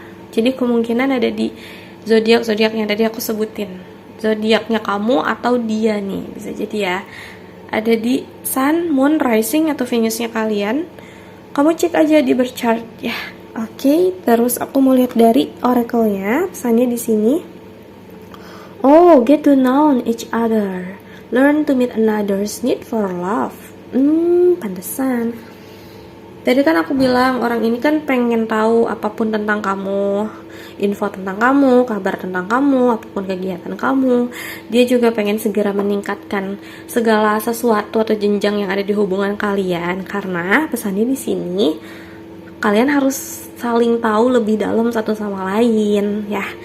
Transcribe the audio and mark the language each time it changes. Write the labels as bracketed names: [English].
[Indonesian] Jadi kemungkinan ada di zodiak yang tadi aku sebutin. Zodiaknya kamu atau dia nih, bisa jadi ya. Ada di Sun, Moon, Rising atau Venusnya kalian. Kamu cek aja di birth chart ya. Oke, terus aku mau lihat dari oracle-nya. Pesannya di sini. [English] Oh, get to know each other. Learn to meet another's need for love. [Indonesian] Pantesan. Tadi kan aku bilang orang ini kan pengen tahu apapun tentang kamu, info tentang kamu, kabar tentang kamu, apapun kegiatan kamu. Dia juga pengen segera meningkatkan segala sesuatu atau jenjang yang ada di hubungan kalian, karena pesannya di sini kalian harus saling tahu lebih dalam satu sama lain ya.